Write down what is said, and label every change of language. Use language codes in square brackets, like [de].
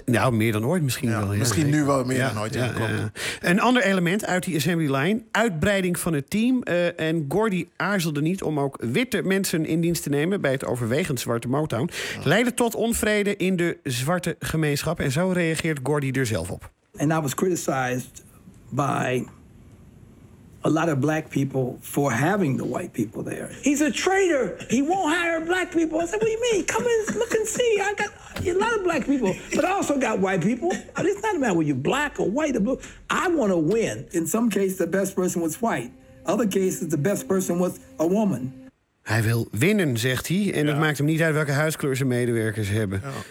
[nl] Meer dan ooit misschien wel. Misschien nu wel meer dan ooit. Ja, klopt. Een ander element uit die assembly line. Uitbreiding van het team. En Gordy aarzelde niet om ook witte mensen in dienst te nemen bij het overwegend zwarte Motown. Leidde tot onvrede in de zwarte gemeenschap. En zo reageert Gordy er zelf op. [en] And I was criticized by a lot of black people for having the white people there. He's a traitor. He won't hire black people. I said, what do you mean? Come and look and see. I got a lot of black people, but I also got white people. But it's not a matter whether you're black or white or blue. I want to win. In some cases, the best person was white. Other cases, the best person was a woman. [nl] Hij wil winnen, zegt hij. En het maakt hem niet uit welke huiskleur zijn medewerkers hebben.